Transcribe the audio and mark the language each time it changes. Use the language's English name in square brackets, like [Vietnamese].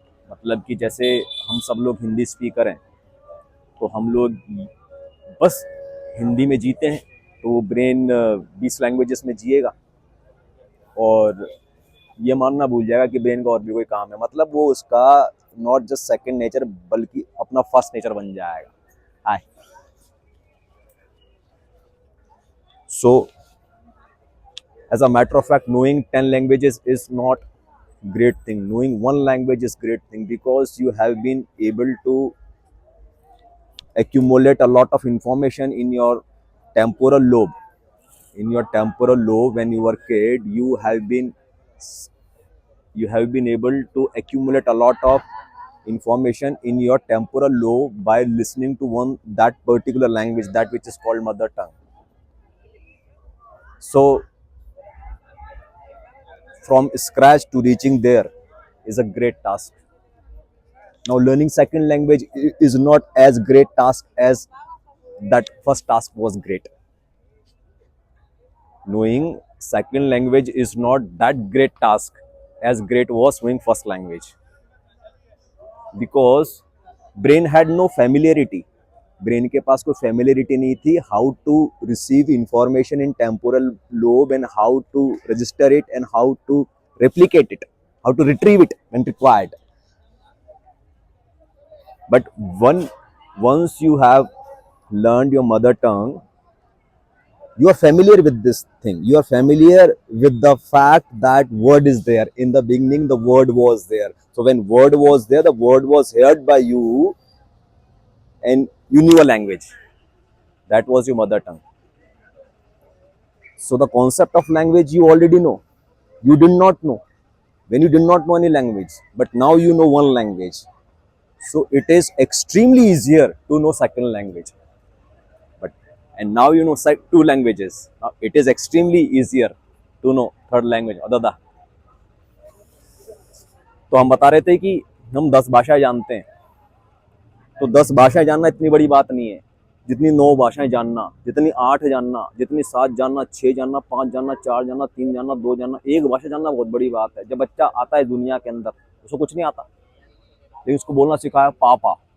[Hindi] मतलब कि जैसे हम सब लोग हिंदी स्पीकर हैं तो हम लोग बस हिंदी में जीते हैं, तो वो ब्रेन 20 लैंग्वेजेस में जिएगा और ये मानना भूल जाएगा कि ब्रेन का और भी कोई काम है। मतलब वो उसका [English] not just second nature [Hindi] बल्कि अपना फर्स्ट नेचर बन जाएगा। [English] Hi, so as a matter of fact, knowing 10 languages is not great thing. Knowing 1 language is great thing because you have been able to accumulate a lot of information in your temporal lobe. In your temporal lobe, when you were kid, you have been able to accumulate a lot of information in your temporal lobe by listening to that particular language, that which is called mother tongue. So from scratch to reaching there is a great task. Now learning second language is not as great task as that first task was great. Knowing second language is not that great task as great was knowing first language, because brain had no familiarity. [Hindi] Brain के पास कोई familiarity नहीं थी [English] How to receive information in temporal lobe and how to register it and how to replicate it, how to retrieve it when required. But once you have learned your mother tongue, you are familiar with this thing. You are familiar with the fact that word is there. In the beginning, the word was there. So when word was there, the word was heard by you and you knew a language. That was your mother tongue. So the concept of language you already know. You did not know when you did not know any language, but now you know 1 language. So it is extremely easier to know second language. And now you know 2 languages. Now it is extremely easier to know third language. [Hindi] अदा तो हम बता रहे थे कि हम 10 भाषाएं जानते हैं, तो 10 भाषाएं जानना इतनी बड़ी बात नहीं है जितनी 9 भाषाएं जानना, जितनी 8 जानना, जितनी 7 जानना, 6 जानना, 5 जानना, 4 जानना, 3 जानना, 2 जानना। 1 भाषा जानना बहुत बड़ी बात है। जब बच्चा आता है दुनिया के अंदर, उसको कुछ नहीं आता, लेकिन उसको बोलना सिखाया पापा।